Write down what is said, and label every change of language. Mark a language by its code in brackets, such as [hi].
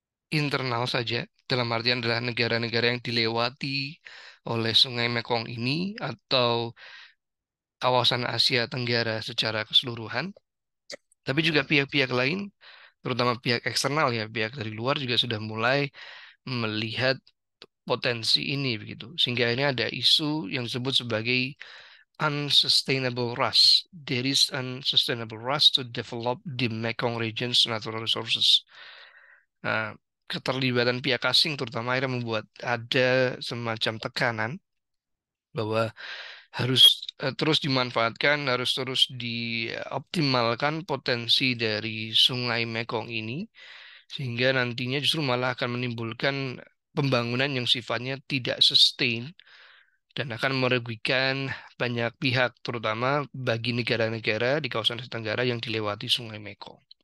[id] internal saja, dalam artian adalah negara-negara yang dilewati oleh Sungai Mekong ini atau kawasan Asia Tenggara secara keseluruhan, tapi juga pihak-pihak lain, terutama pihak eksternal ya, pihak dari luar juga sudah mulai melihat potensi ini begitu. Sehingga ini ada isu yang disebut sebagai unsustainable rush. [en] There is unsustainable rush to develop the Mekong region's natural resources. [id] Nah, keterlibatan pihak asing terutama akhirnya membuat ada semacam tekanan bahwa harus terus dimanfaatkan, harus terus dioptimalkan potensi dari Sungai Mekong ini, sehingga nantinya justru malah akan menimbulkan pembangunan yang sifatnya tidak sustain dan akan merugikan banyak pihak, terutama bagi negara-negara di kawasan Asia Tenggara yang dilewati Sungai Mekong.